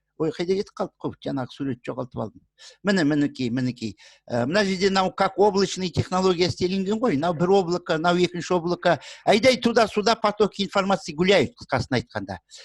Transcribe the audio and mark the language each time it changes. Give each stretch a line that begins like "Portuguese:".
Kazakh: Ой, қайда кетіп қалды қой, жаңағы сурет жоғалтып алдым. Мінекей. Мына жерде
Russian: как облачные технологии
Kazakh: істелінген ғой. Мынау бір облако, мынау екінші облако.
Russian: Айдай туда-сюда потоки информации гуляют,
Kazakh: қысқасын айтқанда.